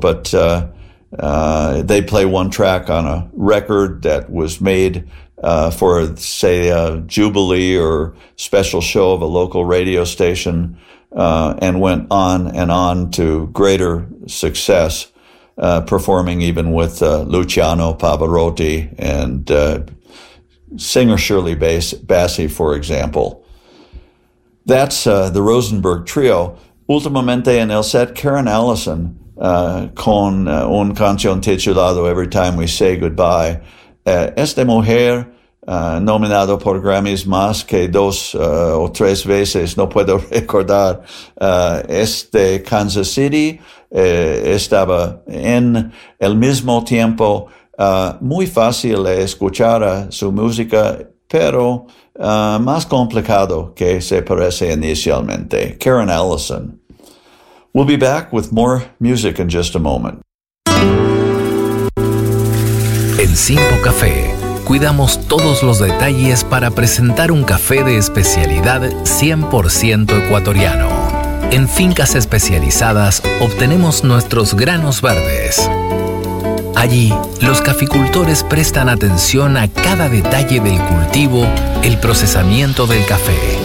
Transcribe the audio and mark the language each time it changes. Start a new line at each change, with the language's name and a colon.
English: But they play one track on a record that was made for, say, a jubilee or special show of a local radio station, and went on and on to greater success, performing even with Luciano Pavarotti and singer Shirley Bassey, for example. That's the Rosenberg Trio.
Spanish: Ultimamente en el set, Karen Allison, con un canción titulado Every Time We Say Goodbye. Esta mujer, nominado por Grammys más que dos o tres veces, no puedo recordar, este Kansas City, estaba en el mismo tiempo, muy fácil escuchar su música, pero más complicado que se parece inicialmente. Karen Allison.
English: We'll be back with more music in just a moment.
Spanish: En Simpo Café, cuidamos todos los detalles para presentar un café de especialidad 100% ecuatoriano. En fincas especializadas, obtenemos nuestros granos verdes. Allí, los caficultores prestan atención a cada detalle del cultivo, el procesamiento del café.